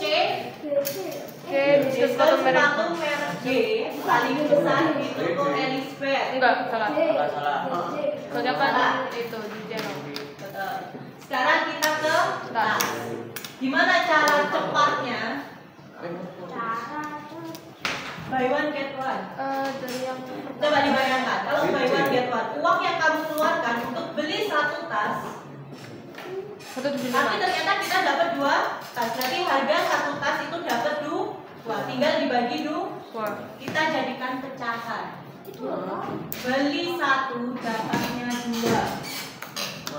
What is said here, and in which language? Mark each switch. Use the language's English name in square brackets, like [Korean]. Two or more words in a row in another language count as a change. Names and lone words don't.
[Indonesian] Oke, Diskon sepatu merek G paling besar di toko Elizabeth. Enggak, salah. Salah. Soalnya kan itu di channel. Betul. Sekarang kita ke tas. Gimana cara cepatnya? [English] Buy one get one. [Indonesian] Dari yang Coba dibayangkan, kalau [English] buy one get one, [Indonesian] uang yang kamu keluarkan untuk beli satu tas, 175. tapi ternyata kita dapat 2 tas. Berarti harga satu tas itu dapat 2. Tinggal dibagi 2. Kita jadikan pecahan. Beli 1 dapatnya 2.